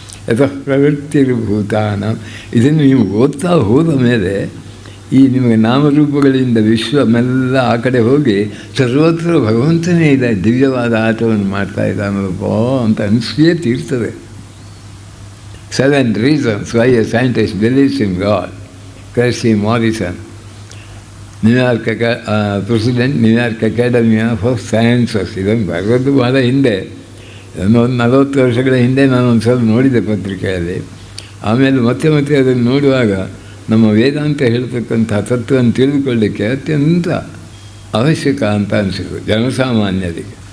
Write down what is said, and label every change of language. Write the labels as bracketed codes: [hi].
[kn] ಅಥವಾ ಪ್ರವೃತ್ತಿರ್ಭೂತಾನ. ಇದನ್ನು ನೀವು ಓದ್ತಾ ಹೋದ ಮೇಲೆ ಈ ನಿಮಗೆ ನಾಮರೂಪಗಳಿಂದ ವಿಶ್ವ ಮೆಲ್ಲ ಆ ಕಡೆ ಹೋಗಿ ಸರ್ವತ್ರ ಭಗವಂತನೇ ಇದೆ, ದಿವ್ಯವಾದ ಆಟವನ್ನು ಮಾಡ್ತಾ ಇದ್ದಾನಪ್ಪ ಅಂತ ಅನಿಸಿಯೇ ತೀರ್ತದೆ. [en] 7 reasons why a scientist believes in God. [kn] Christie Morrison, New York president, New York academy of sciences. ಇದನ್ನು ಬರೋದು ಬಹಳ ಹಿಂದೆ, ಒಂದು 40 ವರ್ಷಗಳ ಹಿಂದೆ ನಾನು ಒಂದು ಸಲ ನೋಡಿದೆ ಪತ್ರಿಕೆಯಲ್ಲಿ. ಆಮೇಲೆ ಮತ್ತೆ ಅದನ್ನು ನೋಡುವಾಗ ನಮ್ಮ ವೇದಾಂತ ಹೇಳ್ತಕ್ಕಂಥ ತತ್ವವನ್ನು ತಿಳಿದುಕೊಳ್ಳಲಿಕ್ಕೆ ಅತ್ಯಂತ ಅವಶ್ಯಕ ಅಂತ ಅನಿಸಿತು ಜನಸಾಮಾನ್ಯರಿಗೆ.